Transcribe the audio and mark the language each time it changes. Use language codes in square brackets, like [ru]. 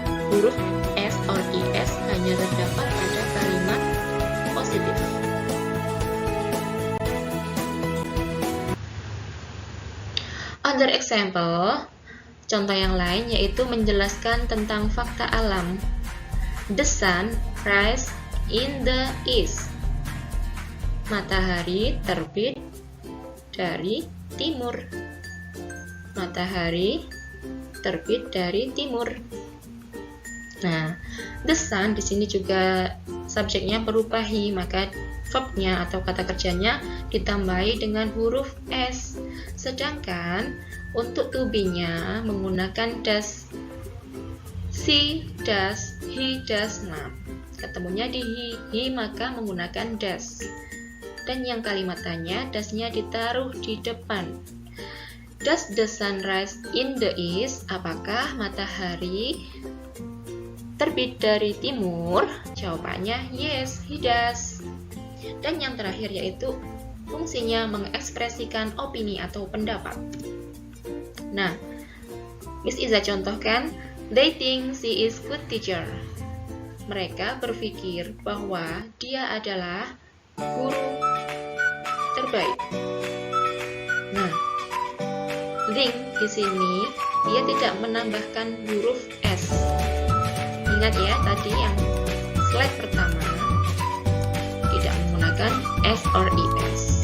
[id] Huruf S or IS hanya terdapat pada kalimat positif. [en] Other example, [id] contoh yang lain yaitu menjelaskan tentang fakta alam. [en] The sun rises in the east. [id] Matahari terbit dari timur. Matahari terbit dari timur. Nah, the sun di sini juga subjeknya berupa he, maka verbnya atau kata kerjanya ditambahi dengan huruf S. Sedangkan untuk to be-nya menggunakan does. [en] She does, he does. [id] Nah, ketemunya di he maka menggunakan does. Dan yang kalimat tanya, does-nya ditaruh di depan. [en] Does the sun rise in the east? [id] Apakah matahari terbit dari timur? Jawabannya [en] yes, he does. [id] Dan yang terakhir yaitu fungsinya mengekspresikan opini atau pendapat. Nah, Miss Iza contohkan, [en] they think she is good teacher. [id] Mereka berpikir bahwa dia adalah guru terbaik. Nah, think di sini dia tidak menambahkan huruf S. Ingat ya, tadi yang slide pertama tidak menggunakan S or IS.